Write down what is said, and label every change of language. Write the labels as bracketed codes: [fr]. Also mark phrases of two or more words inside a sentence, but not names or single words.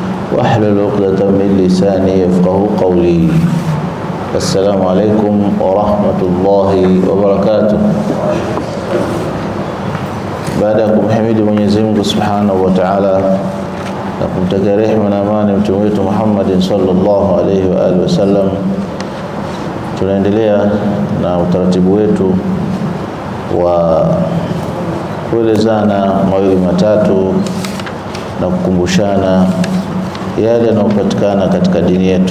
[ar] واحلل عقدة من لساني يفقهوا قولي. السلام عليكم ورحمة الله وبركاته. [sw] Baada ya kumhimidi Mwenyezi Mungu [ar] سبحانه وتعالى [sw] na kumtakia rehema na amani mtume wetu Muhammad [ar] صلى الله عليه وعلى آله وسلم, [sw] tunaendelea na utaratibu wetu wa kuelezana mawili matatu na kukumbushana yale yanayopatikana katika dini yetu.